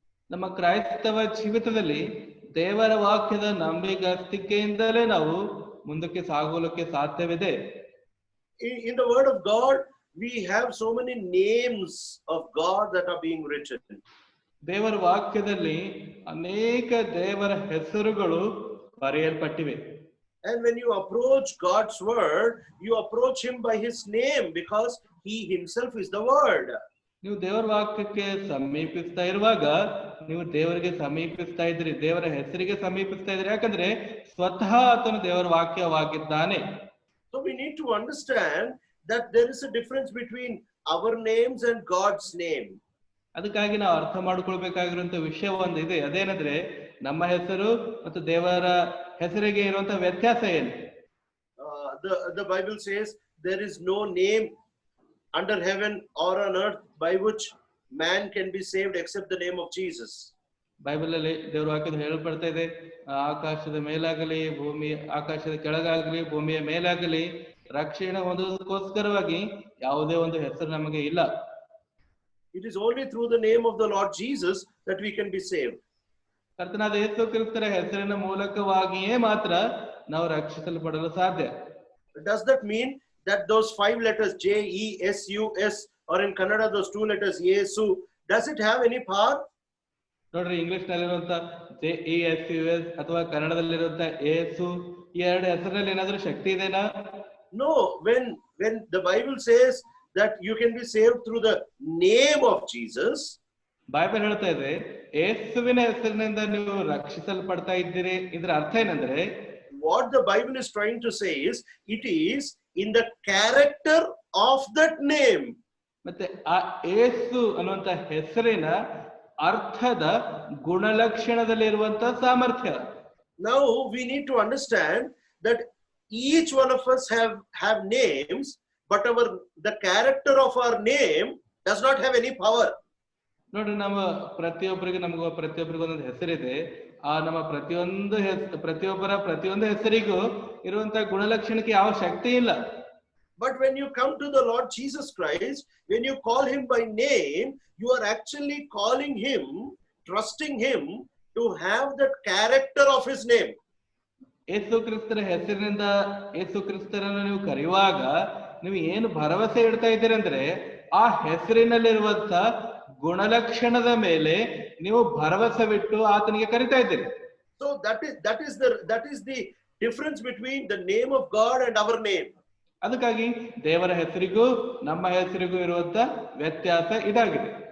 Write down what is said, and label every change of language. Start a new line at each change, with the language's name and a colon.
Kannada: ನಮ್ಮ ಕ್ರೈಸ್ತವ ಜೀವಿತದಲ್ಲಿ ದೇವರ ವಾಕ್ಯದ ನಂಬಿಗಸ್ತಿಕೆಯಿಂದಲೇ ನಾವು ಮುಂದಕ್ಕೆ ಸಾಗೋಲಕ್ಕೆ ಸಾಧ್ಯವಿದೆ.
English: In the word of God, we have so many names of God that are being written.
Kannada: ದೇವರ ವಾಕ್ಯದಲ್ಲಿ ಅನೇಕ ದೇವರ ಹೆಸರುಗಳು ಬರೆಯಲ್ಪಟ್ಟಿವೆ.
English: And when you approach God's word, you approach him by his name because he himself is the word.
Kannada: ನೀವು ದೇವರ ವಾಕ್ಯಕ್ಕೆ ಸಮೀಪಿಸ್ತಾ ಇರುವಾಗ ನೀವು ದೇವರಿಗೆ ಸಮೀಪಿಸ್ತಾ ಇದ್ರಿ, ದೇವರ ಹೆಸರಿಗೆ ಸಮೀಪಿಸ್ತಾ ಇದ್ರಿ, ಯಾಕಂದ್ರೆ ಸ್ವತಃ ಆತನು ದೇವರ ವಾಕ್ಯವಾಗಿದ್ದಾನೆ.
English: So we need to understand that there is a difference between our names and God's name.
Kannada: ಅದಕ್ಕಾಗಿ ನಾವು ಅರ್ಥ ಮಾಡಿಕೊಳ್ಬೇಕಾಗಿರುವಂತ ವಿಷಯ ಒಂದಿದೆ, ಅದೇನಂದ್ರೆ ನಮ್ಮ ಹೆಸರು ಮತ್ತು ದೇವರ ಹೆಸರಿಗೆ ಇರುವಂತ ವ್ಯತ್ಯಾಸ ಏನು?
English: The Bible says there is no name under heaven or on earth by which man can be saved except the name of Jesus.
Kannada: Bible ಅಲ್ಲಿ ದೇವರ ವಾಕ್ಯದ ಹೇಳಲ್ಪಡ್ತಾ ಇದೆ, ಆಕಾಶದ ಮೇಲಾಗಲಿ ಆಕಾಶದ ಕೆಳಗಾಗಲಿ ಭೂಮಿಯ ಮೇಲಾಗಲಿ ರಕ್ಷಣೆ ಹೊಂದೋದಕ್ಕೋಸ್ಕರವಾಗಿ ಯಾವುದೇ ಒಂದು ಹೆಸರು ನಮಗೆ ಇಲ್ಲ.
English: It is only through the name of the Lord Jesus that we can be saved.
Kannada: ಕರ್ತನಾದ ಯೇಸು ಕ್ರಿಸ್ತರ ಹೆಸರಿನ ಮೂಲಕವಾಗಿಯೇ ಮಾತ್ರ ನಾವು ರಕ್ಷಿಸಲ್ಪಡಲು ಸಾಧ್ಯ.
English: Does that mean that those 5 letters JESUS, or in Kannada those 2 letters Yesu, does it have any power?
Kannada: ನೋಡ್ರಿ, English ನಲ್ಲಿರುವಂತ JESUS ಅಥವಾ ಕನ್ನಡದಲ್ಲಿರುವಂತ ಏಸು, ಈ ಎರಡು ಹೆಸರಿನಲ್ಲಿ ಏನಾದ್ರೂ ಶಕ್ತಿ ಇದೆನಾ?
English: No. When the Bible says that you can be saved through the name of Jesus,
Kannada: Bible ಹೇಳ್ತಾ ಇದೆ ಯೇಸುವಿನ ಹೆಸರಿನಿಂದ ನೀವು ರಕ್ಷಿಸಲ್ಪಡ್ತಾ ಇದ್ದೀರಿ. ಇದರ ಅರ್ಥ ಏನಂದ್ರೆ,
English: what the Bible is trying to say is it is in the character of that name.
Kannada: ಮತ್ತೆ ಆ ಯೇಸು ಅನ್ನುವಂತ ಹೆಸರಿನ ಅರ್ಥದ ಗುಣಲಕ್ಷಣದಲ್ಲಿರುವಂತ ಸಾಮರ್ಥ್ಯ.
English: Now we need to understand that each one of us have names, but the character of our name does not have any power.
Kannada: ನೋಡ್ರಿ, ನಮ್ಮ ಪ್ರತಿಯೊಬ್ಬರಿಗೆ ಒಂದೊಂದು ಹೆಸರಿದೆ. ಆ ನಮ್ಮ ಪ್ರತಿಯೊಬ್ಬರ ಪ್ರತಿಯೊಂದು ಹೆಸರಿಗೂ ಇರುವಂತ ಗುಣಲಕ್ಷಣಕ್ಕೆ ಯಾವ ಶಕ್ತಿ ಇಲ್ಲ.
English: But when you come to the Lord Jesus Christ, when you call him by name, you are actually calling him, trusting him to have that character of his name.
Kannada: ಯೇಸು ಕ್ರಿಸ್ತರ ಹೆಸರಿನಿಂದ ಯೇಸು ಕ್ರಿಸ್ತರನ್ನು ನೀವು ಕರೆಯುವಾಗ ನೀವು ಏನು ಭರವಸೆ ಇಡ್ತಾ ಇದ್ದೀರಿ ಅಂದ್ರೆ, ಆ ಹೆಸರಿನಲ್ಲಿರುವಂತ ಗುಣಲಕ್ಷಣದ ಮೇಲೆ ನೀವು ಭರವಸೆವಿಟ್ಟು ಆತನಿಗೆ ಕರಿತಾ ಇದ್ದೀರಿ.
English: So that is the difference between the name of God and our name.
Kannada: ಅದಕ್ಕಾಗಿ ದೇವರ ಹೆಸರಿಗೂ ನಮ್ಮ ಹೆಸರಿಗೂ ಇರುವಂತ ವ್ಯತ್ಯಾಸ ಇದಾಗಿದೆ.